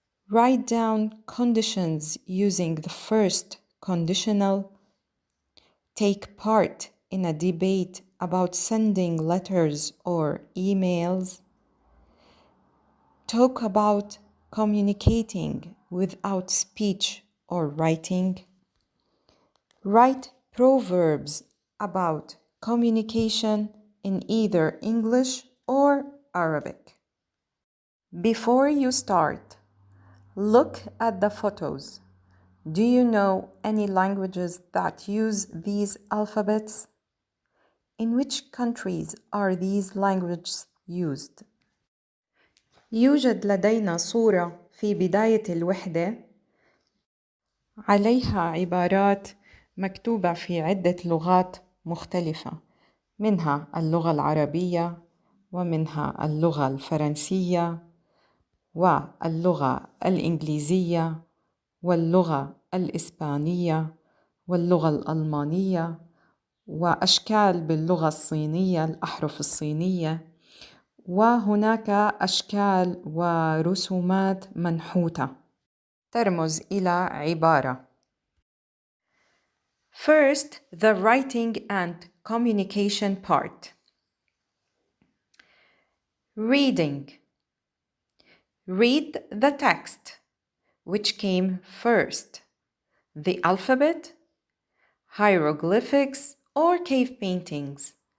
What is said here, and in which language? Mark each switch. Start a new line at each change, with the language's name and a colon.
English: write down conditions using the first conditional, take part in a debate about sending letters or emails, talk about communicating without speech or writing, write proverbs about communication in either English or Arabic. Before you start, look at the photos. Do you know any languages that use these alphabets? In which countries are these languages used?
Arabic: يوجد لدينا صورة في بداية الوحدة عليها عبارات مكتوبة في عدة لغات مختلفة، منها اللغة العربية ومنها اللغة الفرنسية واللغة الإنجليزية واللغة الإسبانية واللغة الألمانية وأشكال باللغة الصينية، الأحرف الصينية، وهناك أشكال ورسومات منحوتة ترمز إلى عبارة.
English: First, the writing and communication part. Reading. Read the text. Which came first? The alphabet, hieroglyphics, or cave paintings?